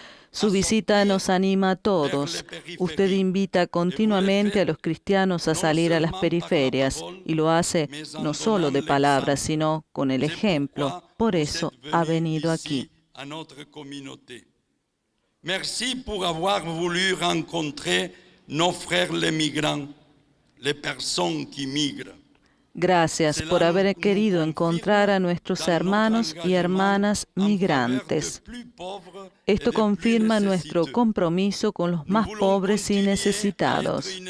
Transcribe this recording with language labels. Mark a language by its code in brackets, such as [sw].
[es] Su visita nos anima a todos. Usted invita continuamente a los cristianos a salir a las periferias y lo hace no solo de palabras, sino con el ejemplo. Por eso ha venido aquí. [fr] À notre communauté. Merci pour avoir voulu rencontrer nos frères les migrants, les personnes qui migrent. [es] Gracias por haber querido encontrar a nuestros hermanos y hermanas migrantes. Esto confirma nuestro compromiso con los más pobres y necesitados.